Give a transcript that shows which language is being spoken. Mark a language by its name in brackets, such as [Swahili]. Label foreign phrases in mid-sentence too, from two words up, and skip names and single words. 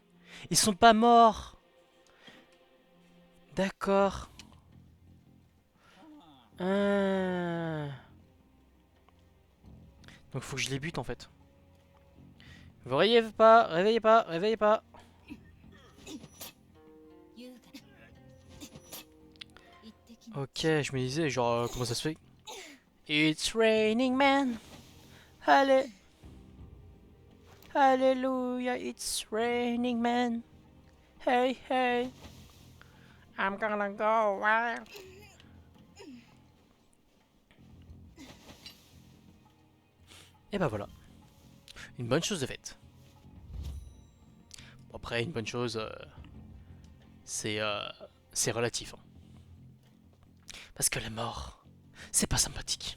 [French] Ils sont pas morts. D'accord. Ah. Donc faut que je les bute en fait. Vous réveillez pas, réveillez pas, réveillez pas. [Japanese] 優雅だ行ってきます [French] Ok, je me disais genre comment ça se fait? [English] It's raining man. Allez. Hallelujah, it's raining man. Hey hey. I'm gonna go wild. [French] Et bah voilà. Une bonne chose de faite. Bon, après, une bonne chose, c'est relatif. Hein. Parce que la mort, c'est pas sympathique.